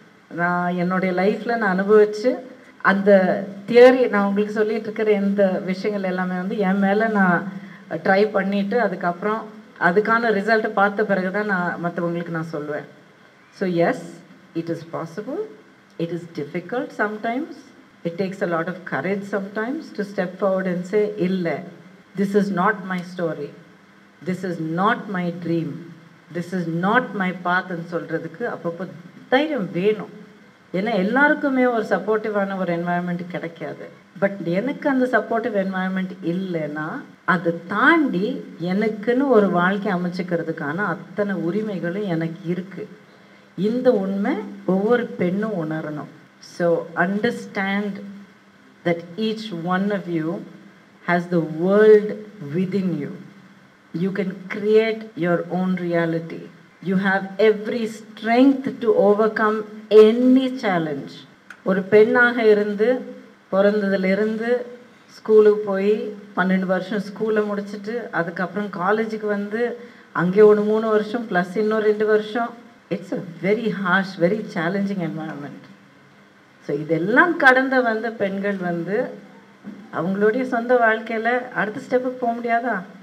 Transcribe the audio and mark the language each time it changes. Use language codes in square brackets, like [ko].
[ta] நான் என்னுடைய லைஃப்பில் நான் அனுபவித்து அந்த தியரி நான் உங்களுக்கு சொல்லிகிட்டு இருக்கிற எந்த விஷயங்கள் எல்லாமே வந்து என் மேலே நான் ட்ரை பண்ணிவிட்டு அதுக்கப்புறம் அதுக்கான ரிசல்ட்டை பார்த்த பிறகு தான் நான் மற்றவங்களுக்கு நான் சொல்லுவேன். [en] So yes, it is possible. It is difficult sometimes. It takes a lot of courage sometimes to step forward and say, "Illa, this is not my story. This is not my dream. This is not my path." [ta] and சொல்றதுக்கு அப்பப்போ தைரியம் வேணும். ஏன்னா எல்லாருக்குமே ஒரு சப்போர்ட்டிவான ஒரு environment கிடைக்காது. But எனக்கு அந்த சப்போர்ட்டிவ் என்வாயன்மெண்ட் இல்லைன்னா அதை தாண்டி எனக்குன்னு ஒரு வாழ்க்கை அமைச்சுக்கிறதுக்கான அத்தனை உரிமைகளும் எனக்கு இருக்குது. இந்த உண்மை ஒவ்வொரு பெண்ணும் உணரணும். [en] So understand that each one of you has the world within you. You can create your own reality. You have every strength to overcome any challenge. [ta] ஒரு பெண்ணாக இருந்து பிறந்ததிலிருந்து ஸ்கூலுக்கு போய் 12 வருஷம் ஸ்கூலை முடிச்சுட்டு அதுக்கப்புறம் காலேஜுக்கு வந்து அங்கே ஒரு 3 வருஷம் ப்ளஸ் இன்னொரு 2 வருஷம். [en] It's a very harsh, very challenging environment. [ta] So இதெல்லாம் கடந்த வந்த பெண்கள் வந்து அவங்களுடைய சொந்த வாழ்க்கையில் அடுத்த ஸ்டெப்புக்கு போக முடியாதா?